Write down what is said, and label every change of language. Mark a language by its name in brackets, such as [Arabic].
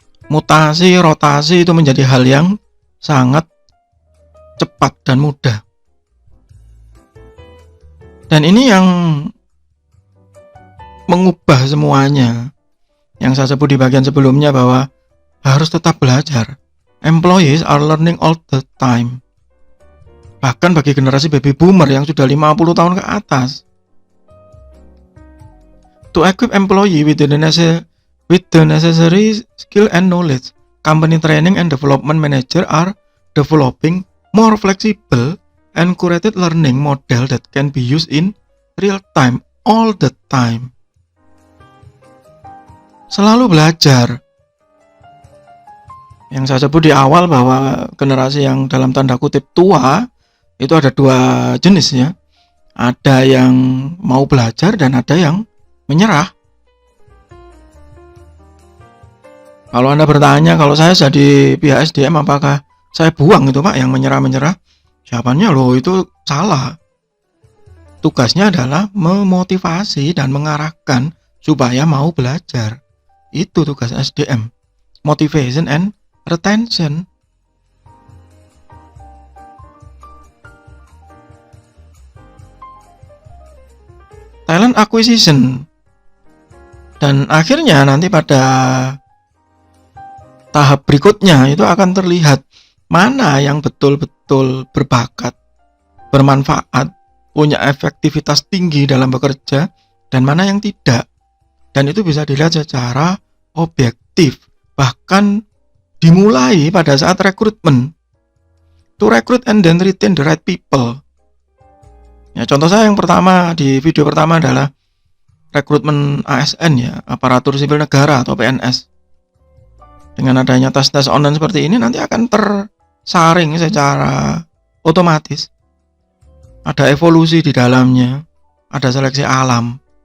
[Indonesian] Mutasi, rotasi itu menjadi hal yang sangat cepat dan mudah. Dan ini yang mengubah semuanya. Yang saya sebut di bagian sebelumnya bahwa harus tetap belajar. [English] Employees are learning all the time. [Indonesian] Bahkan bagi generasi baby boomer yang sudah 50 tahun ke atas. [English] To equip employee with the necessary skill and knowledge, company training and development manager are developing more flexible and curated learning model that can be used in real time all the time. [Indonesian] Selalu belajar. Yang saya sebut di awal bahwa generasi yang dalam tanda kutip tua itu ada dua jenis ya. Ada yang mau belajar dan ada yang menyerah. Kalau Anda bertanya, kalau saya jadi pihak SDM apakah saya buang itu Pak yang menyerah-menyerah? Jawabannya loh itu salah. Tugasnya adalah memotivasi dan mengarahkan supaya mau belajar. Itu tugas SDM. [English] Motivation and retention. Talent acquisition. [Indonesian] Dan akhirnya nanti pada tahap berikutnya itu akan terlihat mana yang betul-betul berbakat, bermanfaat, punya efektivitas tinggi dalam bekerja, dan mana yang tidak. Dan itu bisa dilihat secara objektif, bahkan dimulai pada saat rekrutmen. [English] To recruit and then retain the right people. [Indonesian] Ya, contoh saya yang pertama di video pertama adalah rekrutmen ASN ya, aparatur sipil negara atau PNS. Dengan adanya tes-tes online seperti ini nanti akan tersaring secara otomatis. Ada evolusi di dalamnya, ada seleksi alam.